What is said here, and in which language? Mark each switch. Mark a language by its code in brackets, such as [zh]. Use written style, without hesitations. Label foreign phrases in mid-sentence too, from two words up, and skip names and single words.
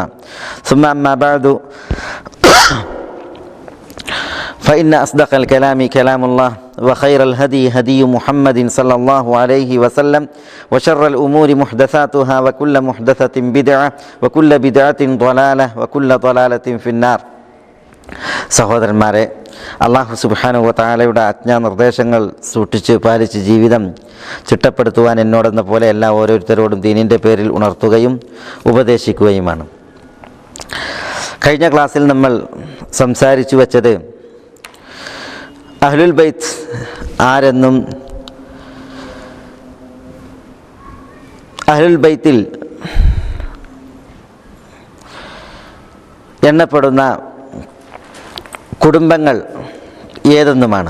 [ar] ثم أما بعد فإن أصدق الكلام كلام الله وخير الهدي هدي محمد صلى الله عليه وسلم وشر الأمور محدثاتها وكل محدثة بدعة وكل بدعة ضلالة وكل ضلالة في النار. [ml] സഹോദരന്മാരെ, അല്ലാഹു [ar] سبحانه وتعالى [ml] ആജ്ഞാനിർദ്ദേശങ്ങൾ സൂക്ഷിച്ച് പാലിച്ച് ജീവിതം ചിട്ടപ്പെടുത്തുവാൻ എന്നോടെന്ന പോലെ എല്ലാ ഓരോരുത്തരോടും ദീനിൻ്റെ പേരിൽ ഉണർത്തുകയും ഉപദേശിക്കുകയുമാണ്. കഴിഞ്ഞ ക്ലാസ്സിൽ നമ്മൾ സംസാരിച്ചു വച്ചത് [ar] أهل البيت [ml] ആരെന്നും [ar] أهل البيت [ml] എണ്ണപ്പെടുന്ന കുടുംബങ്ങൾ ഏതെന്നുമാണ്.